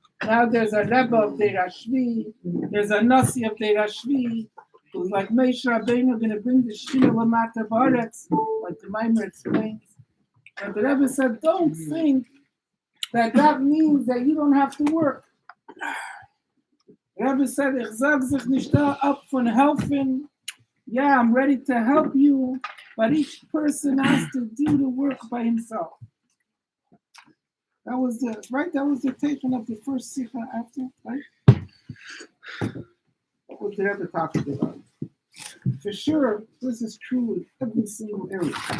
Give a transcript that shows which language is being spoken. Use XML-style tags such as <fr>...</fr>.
<en>Now there's a Rebbe of the Rashvi, there's a Nasi of the Rashvi, who's like Moshe Rabbeinu going to bring the Shina Lamata Baretz, like the Maimer explains. And the Rebbe said, don't think that means that you don't have to work. The Rebbe said,</en> <yi>ich sag sich nicht ab von helfen.</yi> <en>Yeah, I'm ready to help you, but each person has to do the work by himself. That was the taking of the first Sikha after, right? What was the Rebbe talking about? For sure, this is true in every single area.</en>